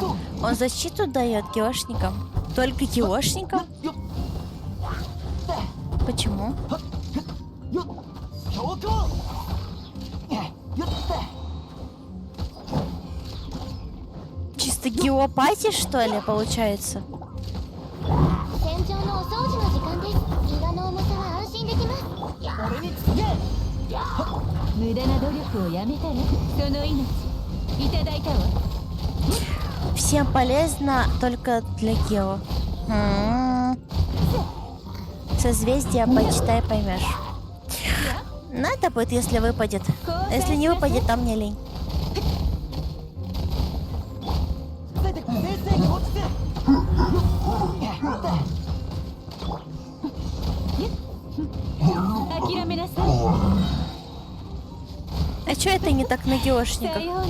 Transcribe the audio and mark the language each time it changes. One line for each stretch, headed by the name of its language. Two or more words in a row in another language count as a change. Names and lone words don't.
Russian: Он защиту дает геошникам? Только геошникам? Почему? Чисто геопатия, что ли, получается?
Japanese: 戦場のお掃除の時間です。伊賀の重さは安心できます。無駄な努力をやめたらその命いただいたわ。
Russian: Всем полезно, только для гео. Созвездие почитай, поймешь. Надо будет, если выпадет. А если не выпадет, там мне лень. А чё это не так на геошниках?